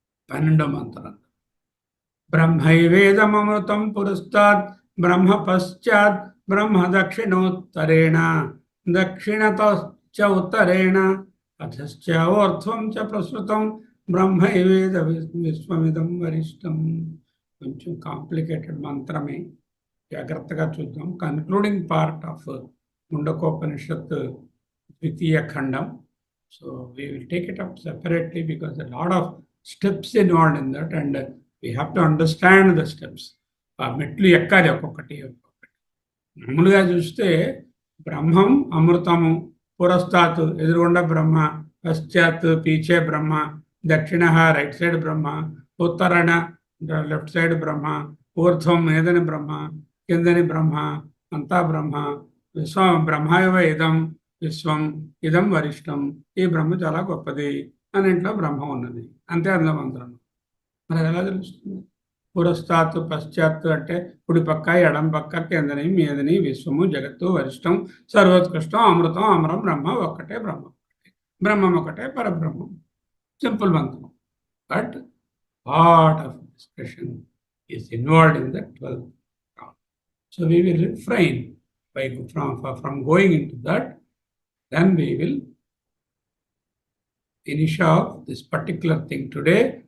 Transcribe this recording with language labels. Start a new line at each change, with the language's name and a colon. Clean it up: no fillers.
Sanskrit: 12వ మంత్రం, బ్రహ్మైవేదమృతం పురస్తాత్ బ్రహ్మ పశ్చాత్ బ్రహ్మ దక్షిణోత్తరేణ దక్షిణతశ్చ ఉత్తరేణ అధశ్చ ఊర్ధ్వం చ ప్రసృతం బ్రహ్మైవేద విశ్వమిదం వరిష్టం.
Telugu: కొంచెం కాంప్లికేటెడ్ మంత్రమే, జాగ్రత్తగా చూద్దాం.
English: Concluding part of Mundakopanishad 2వ ఖండం So we will take it up separately because a lot of steps involved in that, and we have to understand the steps.
Telugu: ఆ మెట్లు ఎక్కాలి ఒక్కొక్కటి ఒక్కొక్కటి. మామూలుగా చూస్తే బ్రహ్మం అమృతము, పురస్తాత్ ఎదురుగుండా బ్రహ్మ, పశ్చాత్ పీచే బ్రహ్మ, దక్షిణ రైట్ సైడ్ బ్రహ్మ, ఉత్తరణ లెఫ్ట్ సైడ్ బ్రహ్మ, ఊర్ధ్వం మీదని బ్రహ్మ, కిందని బ్రహ్మ, అంతా బ్రహ్మ.
Sanskrit: విశ్వం బ్రహ్మయవ ఇదం విశ్వం ఇదం వరిష్టం.
Telugu: ఈ బ్రహ్మ చాలా గొప్పది, అన్నింట్లో బ్రహ్మ ఉన్నది, అంతే అందులో మంత్రం. మనకు ఎలా తెలుస్తుంది? పురస్తాత్ పశ్చాత్తు అంటే కుడి పక్క ఎడం పక్క కిందని మీదని విశ్వము జగత్తు వరిష్టం సర్వోత్కృష్టం అమృతం అమరం బ్రహ్మ ఒక్కటే బ్రహ్మ, బ్రహ్మం ఒకటే పరబ్రహ్మం. సింపుల్ మంత్రం.
English: But lot of discussion is involved in the 12th round. So we will refrain from going into that. Then we will finish off this particular thing today.